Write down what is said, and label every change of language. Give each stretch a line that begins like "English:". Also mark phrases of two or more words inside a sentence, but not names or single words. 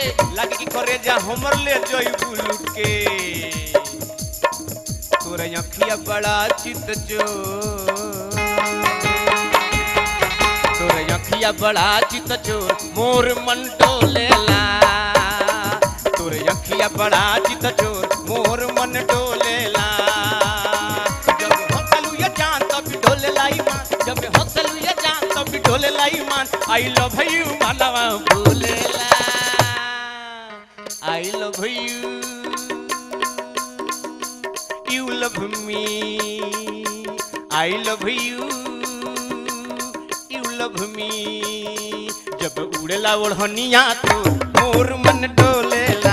Bhojpuri: लाग की करे जा हमर ले जई लूटे। तोरे अखिया बड़ा चित जो तोरे अखिया बड़ा चित चोर मोर मन डोलेला। तोरे अखिया बड़ा चित चोर मोर मन डोलेला। जब हंसलू ये जान तब डोलेला ईमान। जब हंसलू ये जान तब डोलेला ईमान।
English: I love you मालवा बोलेला I love you you love me I love you love me.
Bhojpuri: जब उड़ेला ओढ़निया तो मोर मन डोलेला।